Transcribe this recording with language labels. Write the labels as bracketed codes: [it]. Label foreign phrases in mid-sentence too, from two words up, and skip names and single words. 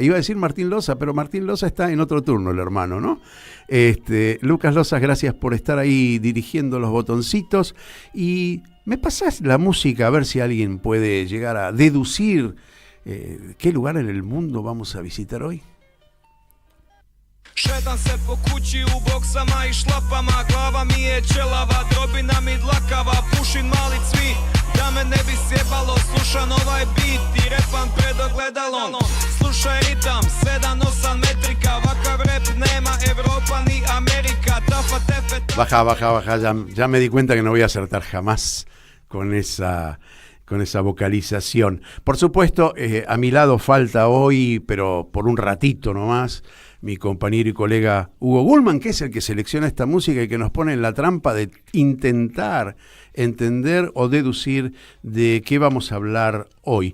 [es] Iba a decir Martín Loza, pero Martín Loza está en otro turno, el hermano, ¿no? Lucas Loza, gracias por estar ahí dirigiendo los botoncitos. Y me pasás la música a ver si alguien puede llegar a deducir qué lugar en el mundo vamos a visitar hoy. [bs] Šetam se po kući u boksama I šlapama, glava mi je čelava, drobina mi dlakava, pušin mali cvi, da me ne bi sjebalo, slušam ovaj beat I repam pred ogledalom, slušaj ritam, 7-8 metrika, vakav rap nema Evropa ni Amerika, tafa tefe... [es] Baja, ya me di cuenta que no voy a acertar jamás con esa vocalización. Por supuesto, a mi lado falta hoy, pero por un ratito nomás, mi compañero y colega Hugo Gulman, que es el que selecciona esta música y que nos pone en la trampa de intentar entender o deducir de qué vamos a hablar hoy.